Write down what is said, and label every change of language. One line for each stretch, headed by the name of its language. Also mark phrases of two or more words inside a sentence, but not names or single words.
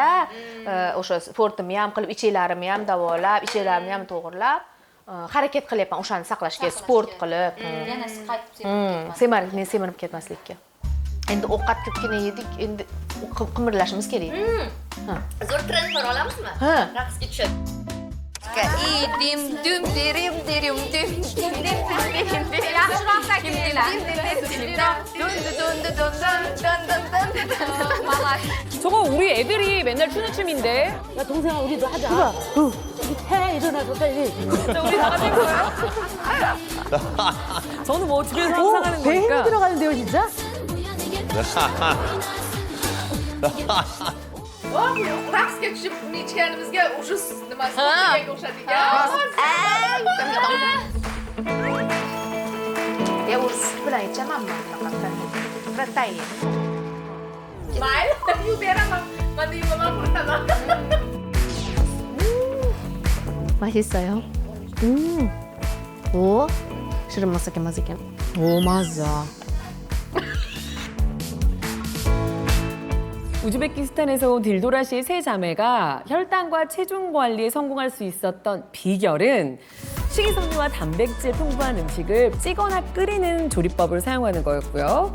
Uzbek: O'sha sportimni ham qilib, icheklarimni ham davolab, icheklarimni ham to'g'rilab harakat qilyapman o'shani saqlashga, sport qilib. Yana qaytib Semirib ketmaslikka. Endi ovqat ko'pgina yedik, endi qimirlashimiz kerak. Zo'r trend qila olamizmi? Raqsga tushib. Dim dum dirim dirim dim dim dim dim dim. Yaxshiroq takrorlaylar.
Korean: 저거 우리 애들이 맨날 추는 춤인데. 야 동생아 우리도 하자. 해 일어나서 빨리. 진짜 우리 다 같이 거예요? 저는 뭐 집에서 항상 하는 배에 힘이 거니까. 들어가는데요, 진짜?
Uzbek: Raqsga tushib uni ichganimizga o'sha nimasi o'xshadigan. O'zi sut bilan ichaman men bunaqa protein. Mayli, yuvib beraman. Mana yuvaman quritaman.
Korean: 맛있어요? 오,
Uzbek: shirin masak emas ekan. O, mazza.
Korean: 우즈베키스탄에서 온 딜도라 씨의 세 자매가 혈당과 체중 관리에 성공할 수 있었던 비결은 식이섬유와 단백질 풍부한 음식을 찌거나 끓이는 조리법을 사용하는 거였고요.